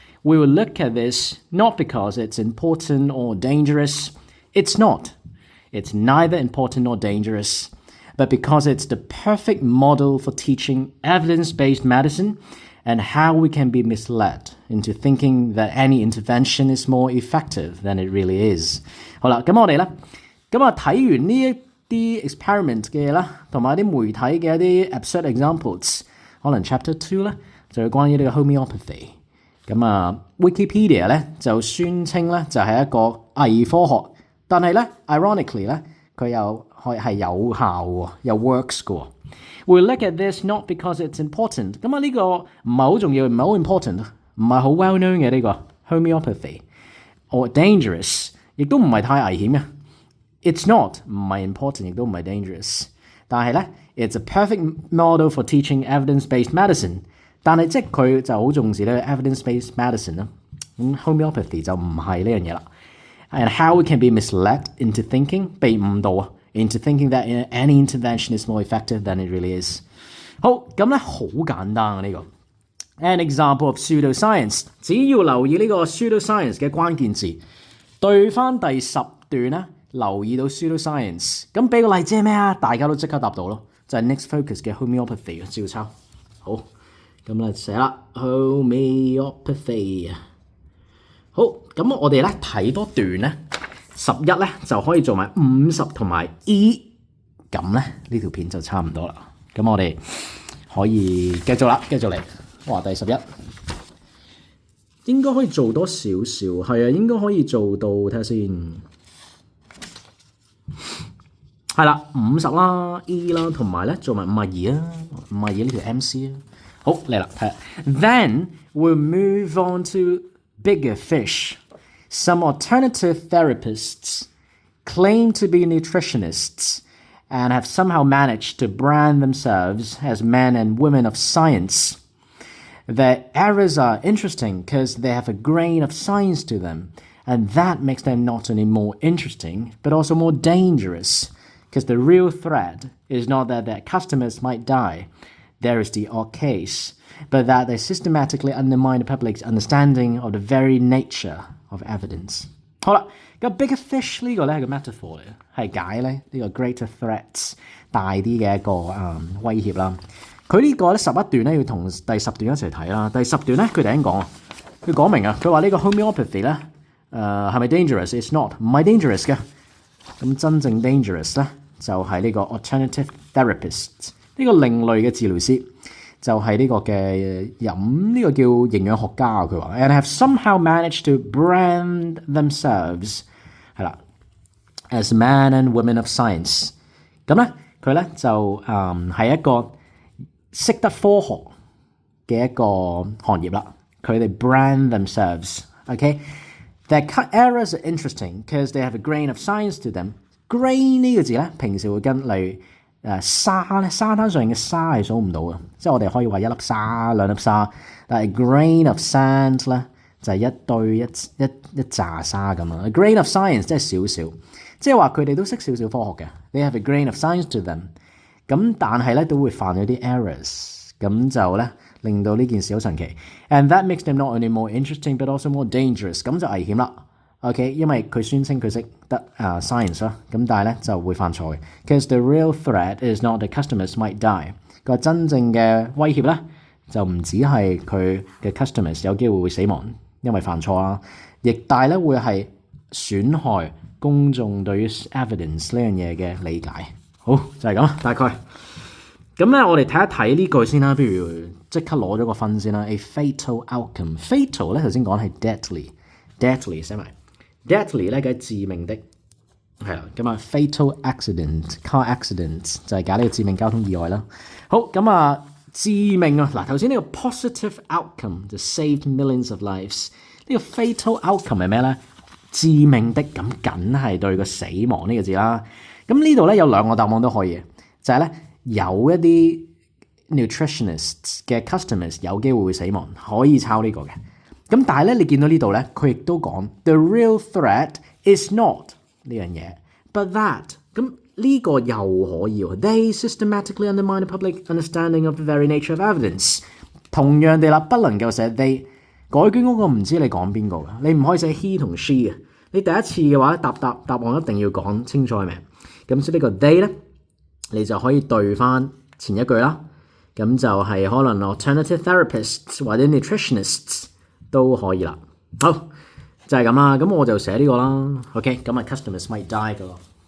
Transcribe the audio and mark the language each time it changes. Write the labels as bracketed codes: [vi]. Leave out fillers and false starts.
[en] We will look at this not because it's important or dangerous. It's not.It's neither important nor dangerous, but because it's the perfect model for teaching evidence-based medicine and how we can be misled into thinking that any intervention is more effective than it really is. [yue] 好啦，咁我哋咧，睇完呢一啲 experiment 嘅嘢啦，同埋啲媒體嘅一啲 absurd examples， 可能 chapter 2咧就係關於呢個 homeopathy。 Wikipedia 咧就宣稱咧就係一個偽科學。但係咧 ，ironically 咧，佢又係有效喎，有 works 嘅喎。 [en] We look at this not because it's important。 [yue] 咁啊，呢個唔係好重要，唔係好 important， 唔係好 well known 嘅呢個 homeopathy， or dangerous，亦都唔係太危險嘅。 It's not 唔係 important， 亦都唔係 dangerous。 但係咧 ， it's a perfect model for teaching evidence-based medicine。但係即係佢就好重視呢個 evidence-based medicine 啦。咁 homeopathy 就唔係呢樣嘢啦。 [en] And how it can be misled into thinking 被誤導啊 into thinking that any intervention is more effective than it really is。 [yue] 好，咁咧好簡單啊呢個。 An example of pseudo-science， 只要留意呢個 pseudo-science 嘅關鍵字，對翻第10段咧，留意到 pseudo-science， 咁俾個例子係咩啊？大家都即刻答到咯，就係 next focus 嘅 homeopathy 照抄。好，咁咧寫啦 homeopathy。好，咁我哋咧睇多段咧，11咧就可以做埋50同埋 E， 咁咧呢條片就差唔多啦。咁我哋可以繼續啦，繼續嚟。哇，第11應該可以做多少少，係啊，應該可以做到睇下先。係啦，50啦 E 啦，同埋咧做埋52啊，52呢條 MC 啊。好嚟啦，睇下。 [en] Then we'll move on to bigger fish. Some alternative therapists claim to be nutritionists and have somehow managed to brand themselves as men and women of science. Their errors are interesting because they have a grain of science to them, and that makes them not only more interesting, but also more dangerous, because the real threat is not that their customers might die, there is the odd case, but that they systematically undermine the public's understanding of the very nature of evidence. [yue] 好啦，個 bigger fish 呢個咧係個 metaphor 嚟嘅，係解咧呢個 greater threats 大啲嘅一個威脅啦。佢呢個咧11段咧要同第10段一齊睇啦。第10段咧佢突然間講啊，佢講明啊，佢話呢個 homeopathy 咧係咪 dangerous？ It's not，唔係 dangerous 嘅。咁真正 dangerous 咧就係呢個 alternative therapist， 呢個另類嘅治療師。就係呢個嘅飲呢個叫營養學家啊，佢話 and have somehow managed to brand themselves 係啦 as men and women of science。咁咧佢咧就係一個識得科學嘅一個行業啦。佢哋 brand themselves。 OK， their errors are interesting because they have a grain of science to them。 grain 呢個字咧平時會跟例如沙咧，沙灘上嘅沙係數唔到嘅，即係我哋可以話一粒沙、兩粒沙，但係 grain of sand 咧就係一堆一紮沙咁啊。 grain of science 即係少少，即係話佢哋都識少少科學嘅。 [en] They have a grain of science to them。 [yue] 咁但係咧都會犯咗啲 errors，咁就咧令到呢件事好神奇。 [en] And that makes them not only more interesting but also more dangerous。 [yue] 咁就危險啦。 OK， 因為佢宣稱佢識得science 啦，咁但係咧就會犯錯嘅。 [en] Because the real threat is not the customers might die。 [yue] 個真正嘅威脅咧就唔止係佢嘅 customers 有機會會死亡，因為犯錯啦，亦但係咧會係損害公眾對於 evidence 呢樣嘢嘅理解。好，就係咁啦，大概。咁咧，我哋睇一睇呢句先啦。不如即刻攞咗個分先啦。 A fatal outcome。 fatal 咧頭先講係 deadly 寫埋。 deadly 咧嘅致命的係啦，咁啊 fatal accident、car accident 就係解呢個致命交通意外啦。好，咁啊致命啊嗱，頭先呢個 positive outcome 就 saved millions of lives。呢個 fatal outcome 係咩咧？致命的咁梗係對個死亡呢個字啦。咁呢度咧有兩個答案都可以嘅，就係咧有一啲 nutritionists 嘅 customers 有機會會死亡，可以抄呢個嘅。咁但係咧，你見到呢度咧，佢亦都講 the real threat is not 呢樣嘢 ， but that 咁呢個又可以喎。 [en] They systematically undermine the public understanding of the very nature of evidence。 [yue] 同樣地啦，不能夠寫 they 改卷嗰個唔知你講邊個㗎，你唔可以寫 he 同 she 嘅。你第一次嘅話，答案一定要講清楚係咪？咁所以呢個 they 咧，你就可以對翻前一句啦。咁就係可能 alternative therapists 或者 nutritionists。都可以啦，好就係咁啦。咁我就寫呢個啦。 OK， 咁啊 customers might die 噶咯。